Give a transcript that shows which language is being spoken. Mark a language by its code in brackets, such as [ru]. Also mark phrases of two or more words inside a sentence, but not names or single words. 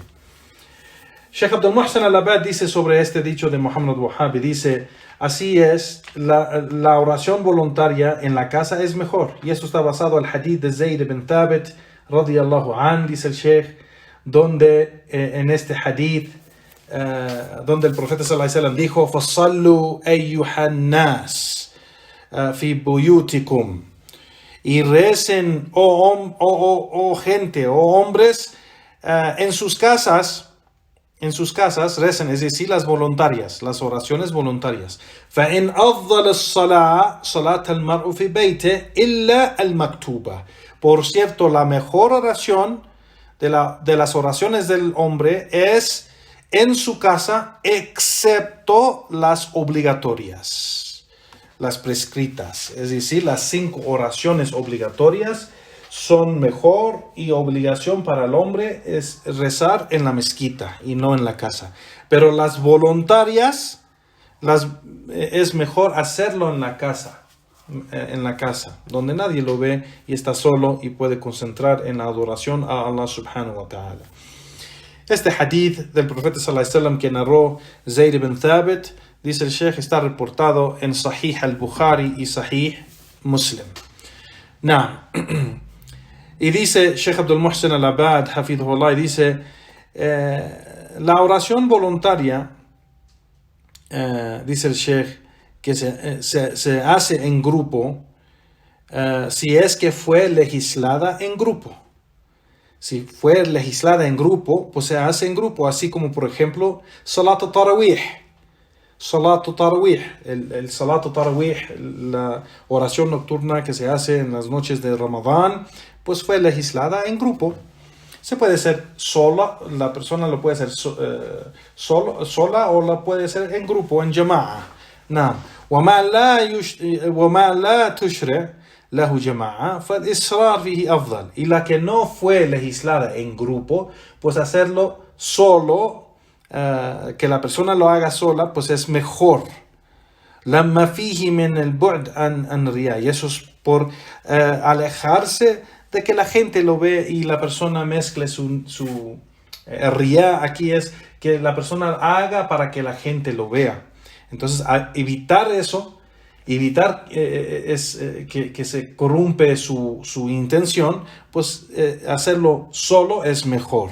[es] Sheikh Abdul Muhsin al-Abad dice sobre este dicho de Muhammad al-Wahhab, dice, así es, la oración voluntaria en la casa es mejor, y esto está basado al hadith de Zayd ibn Thabit [ar] رضي الله عنه, [es] dice el Sheikh, donde en este hadith donde el profeta [ar] صلى الله عليه وسلم [es] dijo [ar] فَصَلُّوا أَيُّهَا النَّاسِ فِي بُيُوتِكُمْ, [es] y recen, oh gente, oh hombres, en sus casas recen, es decir, las oraciones voluntarias. [ar] فَإِنْ أَفْضَلَ الصَّلَاةِ صَلَاةَ الْمَرْءِ فِي بَيْتِهِ إِلَّا الْمَكْتُوبَةِ. [es] Por cierto, la mejor oración de las oraciones del hombre es en su casa, excepto las obligatorias, las prescritas. Es decir, las 5 oraciones obligatorias son mejor, y obligación para el hombre es rezar en la mezquita y no en la casa. Pero las voluntarias es mejor hacerlo en la casa, donde nadie lo ve y está solo y puede concentrar en la adoración a Allah [ar] سبحانه وتعالى. [es] Este hadith del profeta [ar] صلى الله عليه وسلم [es] que narró Zayd ibn Thabit, dice el Sheikh, está reportado en Sahih al-Bukhari y Sahih Muslim. Y dice Sheikh Abdul Muhsin al-Abad, hafidhullah, dice La oración voluntaria, dice el Sheikh, que se hace en grupo si es que fue legislada en grupo. Si fue legislada en grupo, pues se hace en grupo, así como por ejemplo Salat al-Tarawih. Salat al-Tarawih, el Salat al-Tarawih, la oración nocturna que se hace en las noches de Ramadán, pues fue legislada en grupo. Se puede hacer sola, la persona lo puede hacer sola o la puede hacer en grupo, en jama'a. [ar] نعم وما لا تشرع له جماعة فالإصرار فيه أفضل. [es] Y la que no fue legislada en grupo, pues hacerlo solo, que la persona lo haga sola, pues es mejor. [ar] لما فيه من البعد عن الرياء. [es] Y eso es por alejarse de que la gente lo ve y la persona mezcle su riyá. Aquí es que la persona haga para que la gente lo vea. Entonces, a evitar eso, evitar que se corrompe su intención, pues hacerlo solo es mejor.